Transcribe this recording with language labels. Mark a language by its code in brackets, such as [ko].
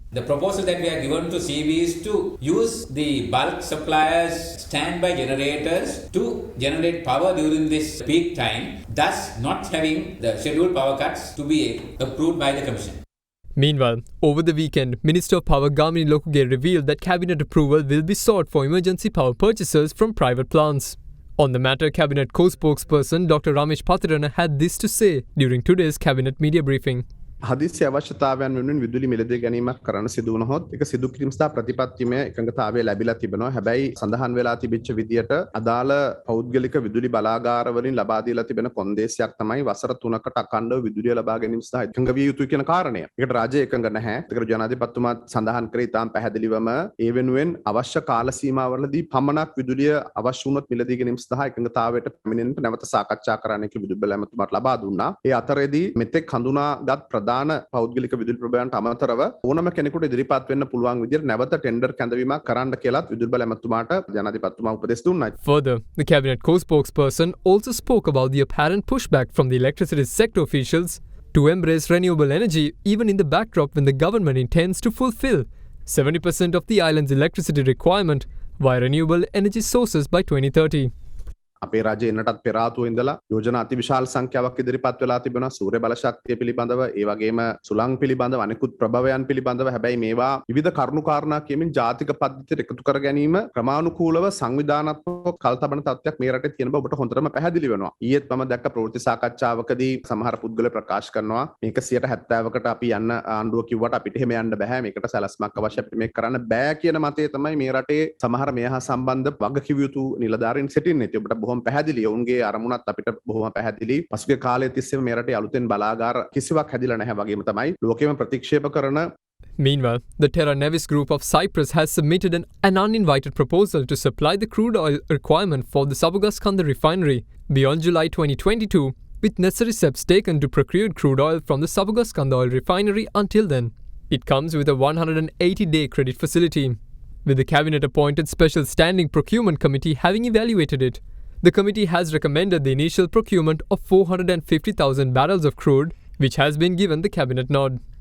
[en] The proposal that we are given to CB is to use the bulk suppliers' standby generators to generate power during this peak time, thus not having the scheduled power cuts to be approved by the Commission. Meanwhile, over the weekend, Minister of Power Gamini Lokuge revealed that cabinet approval will be sought for emergency power purchases from private plants. On the matter, Cabinet co-spokesperson Dr. Ramesh Patirana had this to say during today's Cabinet media briefing. [si] හදිසි අවශ්‍යතාවයන් වෙනුවෙන් විදුලි මිලදී ගැනීමක් කරන්න සිදු වුණොත් ඒක සිදු කිරීම සඳහා ප්‍රතිපත්තිමය එකඟතාවය ලැබිලා තිබෙනවා. හැබැයි සඳහන් වෙලා තිබිච්ච විදියට අදාළ පෞද්ගලික විදුලි බලාගාර වලින් ලබා දීලා තිබෙන කොන්දේසියක් තමයි වසර 3කට අඛණ්ඩව විදුලිය ලබා ගැනීම සඳහා එකඟ විය යුතුයි කියන කාරණය. ඒකට රාජ්‍ය එකඟ නැහැ. ඒකට ජනාධිපතිතුමා සඳහන් කරේ ඉතාම පැහැදිලිවම ඒ වෙනුවෙන් අවශ්‍ය කාල සීමාවලදී පමණක් විදුලිය අවශ්‍ය වුණොත් මිලදී ගැනීම සඳහා එකඟතාවයට පැමිණෙන්නට නැවත සාකච්ඡා කරන්න කියලා විදුලි බල ඇමතුමාට ලබා දුන්නා. ඒ අතරේදී මෙතෙක් හඳුනාගත් දාන පෞද්ගලික විදුලි ප්‍රභාවයන්ට අමතරව ඕනම කෙනෙකුට ඉදිරිපත් වෙන්න පුළුවන් විදිහට නැවත ටෙන්ඩර් කැඳවීමක් කරන්න කියලාත් විදුලි බල ඇමතුමාට ජනාධිපතිතුමා උපදෙස් දුන්නා. [en] Further, the cabinet co-spokesperson also spoke about the apparent pushback from the electricity sector officials to embrace renewable energy even in the backdrop when the government intends to fulfill 70% of the island's electricity requirement via renewable energy sources by 2030. [si] අපේ රජය එන්නටත් පෙර ආතුව ඉඳලා යෝජනා අතිවිශාල සංඛ්‍යාවක් ඉදිරිපත් වෙලා තිබෙනවා සූර්ය බල ශක්තිය පිළිබඳව ඒ වගේම සුළං පිළිබඳව අනෙකුත් ප්‍රභවයන් පිළිබඳව හැබැයි මේවා විවිධ කරුණු කාරණා කියමින් ජාතික පද්ධතියට එකතු කර ගැනීම ක්‍රමානුකූලව සංවිධානාත්මකව කල්තබන තත්ත්වයක් මේ රටේ තියෙන බව ඔබට හොඳටම පැහැදිලි වෙනවා. ඊයේත් මම දැක්ක ප්‍රවෘත්ති සාකච්ඡාවකදී සමහර පුද්ගලයෝ ප්‍රකාශ කරනවා මේක 70%කට අපි යන්න ආණ්ඩුව කිව්වට අපිට එහෙම යන්න බෑ මේකට සැලැස්මක් අවශ්‍යයි අපිට මේක කරන්න බෑ කියන මතය තමයි මේ රටේ සමහර මේ හා සම්බන්ධ වගකිව යුතු නිලධාරීන් සිටින්නේ. ඉතින් ඔබට බොහොම පැහැදිලි ඔවුන්ගේ අරමුණත් අපිට බොහොම පැහැදිලි. පසුගිය කාලයේ තිස්සේම මේ රටේ අලුතෙන් බලාගාර කිසිවක් හැදිලා නැහැ වගේම තමයි ලෝකෙම ප්‍රතික්ෂේප කරන. [en] Meanwhile, the Terra Nevis group of Cyprus has submitted an uninvited proposal to supply the crude oil requirement for the Savugaskanda refinery beyond July 2022, with necessary steps taken to procure crude oil from the Savugaskanda oil refinery until then. It comes with a 180-day credit facility. With the cabinet-appointed Special Standing Procurement Committee having evaluated it, the committee has recommended the initial procurement of 450,000 barrels of crude, which has been given the cabinet nod.